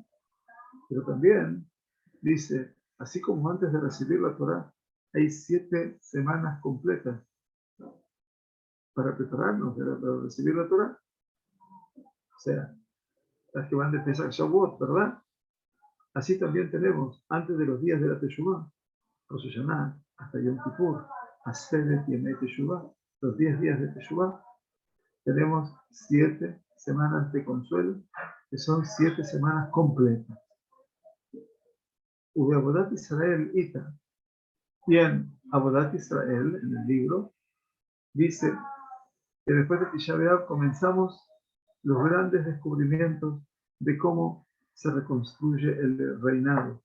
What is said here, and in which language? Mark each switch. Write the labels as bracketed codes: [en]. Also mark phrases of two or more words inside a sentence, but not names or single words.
[es] Pero también dice, así como antes de recibir la Torah, hay 7 semanas completas para prepararnos para recibir la Torah. O sea, las que van de Pesach Shavuot, ¿verdad? Así también tenemos, antes de los días de la Teshuvah, Rosh Hashanah, hasta Yom Kippur, [he] עשרת ימי תשובה, [es] los 10 días de Teshuvah, tenemos 7 semanas de consuelo, que son 7 semanas completas. [he] ובעבודת ישראל איתא. [es] Y en Abodat Israel, en el libro, dice que después de Tisha B'Av comenzamos los grandes descubrimientos de cómo se reconstruye el reinado.